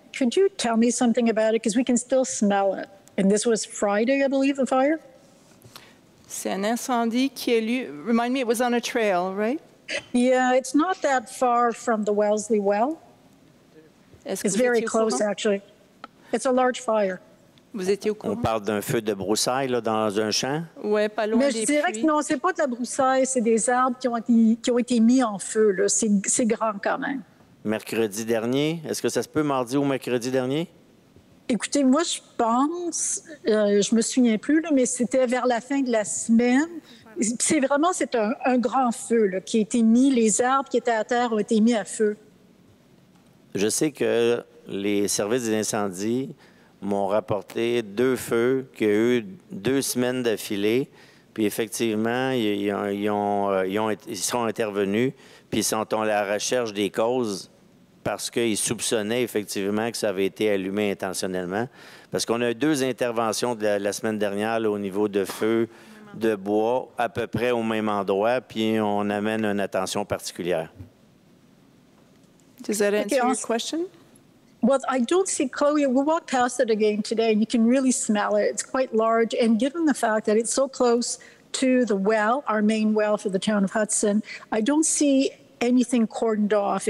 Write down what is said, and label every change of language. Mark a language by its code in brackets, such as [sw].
[en] Could you tell me something about it? Because we can still smell it. And this was Friday, I believe, the fire? [fr] C'est un incendie qui a lieu, [en] remind me, it was on a trail, right? Yeah, it's not that far from the Wellesley Well. It's very close, actually. It's a large fire. [fr] Vous étiez au courant? On parle d'un feu de broussailles là, dans un champ? Ouais, pas loin Mais des je dirais puits. que non, c'est pas de la broussaille, c'est des arbres qui ont été mis en feu. Là. C'est grand quand même. Mercredi dernier? Est-ce que ça se peut mardi ou mercredi dernier? Écoutez, moi, je pense, je me souviens plus, là, mais c'était vers la fin de la semaine. C'est un grand feu là, qui a été mis, les arbres qui étaient à terre ont été mis à feu. Je sais que les services des incendies m'ont rapporté 2 feux qu'il y a eu 2 semaines d'affilée. Puis effectivement, ils sont intervenus, puis ils sont à la recherche des causes parce qu'ils soupçonnaient effectivement que ça avait été allumé intentionnellement. Parce qu'on a eu 2 interventions de la semaine dernière là, au niveau de feux de bois, à peu près au même endroit, puis on amène une attention particulière. [en] Does that answer your question? Well, I don't see, Chloe, we'll walk past it again today, and you can really smell it. It's quite large, and given the fact that it's so close to the well, our main well for the town of Hudson, I don't see anything cordoned off.